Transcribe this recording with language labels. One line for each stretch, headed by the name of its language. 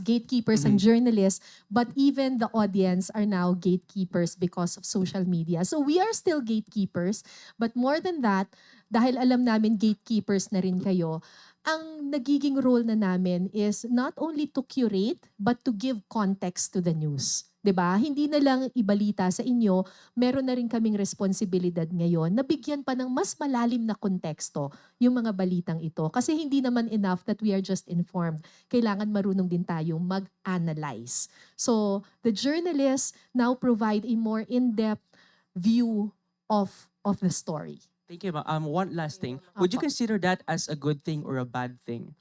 English: Gatekeepers and journalists, but even the audience are now gatekeepers because of social media. So we are still gatekeepers, but more than that,
Filipino: dahil alam namin gatekeepers na rin kayo, ang nagiging role na namin
English: is not only to curate, but to give context to the news.
Filipino: 'Di ba? Hindi na lang ibalita sa inyo, meron na rin kaming responsibilidad ngayon na bigyan pa ng mas malalim na konteksto yung mga balitang ito. Kasi hindi naman enough
English: that we are just informed.
Filipino: Kailangan marunong din tayong mag-analyze.
English: So, the journalists now provide a more in-depth view of the story. Thank you, ma'am. One last thing. Would you consider that as a good thing or a bad thing?